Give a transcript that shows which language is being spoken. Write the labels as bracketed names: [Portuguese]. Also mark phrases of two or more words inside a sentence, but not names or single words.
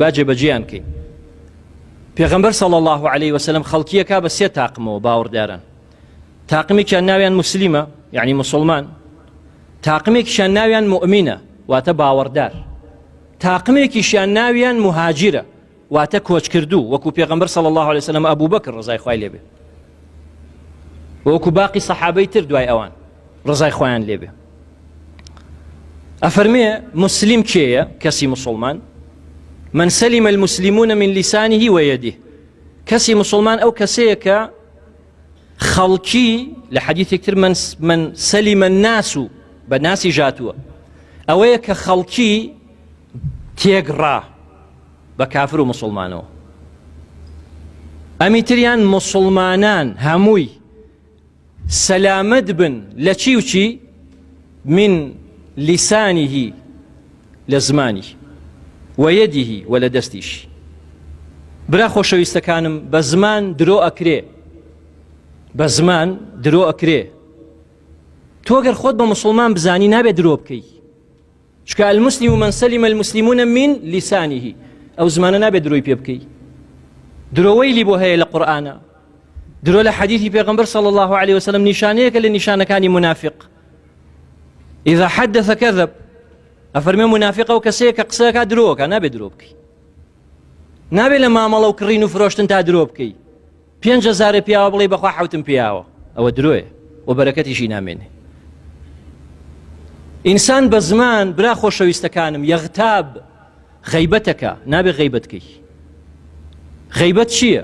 [Central Kurdish] با جێبەجێیان کەین پێغەمبەر [Arabic] صلی الله عليه وسلم [Central Kurdish] خەڵکیەکە بە سێ تاقمەوە باوەڕدارن تاقمێکیان ناویان مسلیمە یعنی مسلمان تاقمێکیشیان ناویان مؤمنە واتە باوەڕدار تاقمێکیشیان ناویان مهاجرە واتە کۆچکردوو وەکو پێغەمبەر [Arabic] صلی الله عليه وسلم [Central Kurdish] ئەبوو بەکر ڕزای خوای لێبێ وەکو باقی سەحابەی تر دوای ئەوان ڕزای خۆیان لێبێ ئەفەرمێ مسلم کێیە کەسی مسلمان [Arabic] من سلم المسلمون من لسانه ويده [Central Kurdish] کەسی مسلمان ئەو کەسەیە کە خەڵکی لە حەدیثێکتر [Arabic] من سلم الناس [Central Kurdish] بە ناسی ژاتووە ئەوەیە کە خەڵکی تێگڕا بە کافر و مسلمانەوە ئەمی تریان مسلمانان هەمووی سەلامەت بن لە چی و چی [Arabic] من لسانه [Central Kurdish] لە زمانی وەیەدیه و لە دەستیش برا خۆشەویستەکانم بە زمان درۆ ئەکرێ بە زمان درۆ ئەکرێ تۆ گەر خۆت بە مسلمان بزانی نابێت درۆ بکەی چکە [Arabic] المسلم من سلم المسلمون من لسانه [Central Kurdish] ئەو زمانە نابێت درۆی پێ بکەی درۆوەی لی بۆ هەیە لە قورئانە درۆ لە حەدیثی پێغەمبەر [Arabic] صلی الله عليه وسلم [Central Kurdish] نیشانەیەکە لە نیشانەکانی منافق [Arabic] إذا حدث كذب [Central Kurdish] ئەفەرمێ منافق ئەو کەسەیە کە قسەکە درۆکە نابێت درۆ بکەی نابێت لە مامەڵە و کڕین و فرۆشتن تا درۆ بکەی 5,000 پیاوە بڵێ بەخوا حوتم پیاوە ئەوە درۆیە و بەرەکەتیشی نامێنێ ئینسان بە زمان برا خۆشەویستەکانم یەغتاب غەیبەتەکە نابێت غەیبەت بکەی غەیبەت چییە؟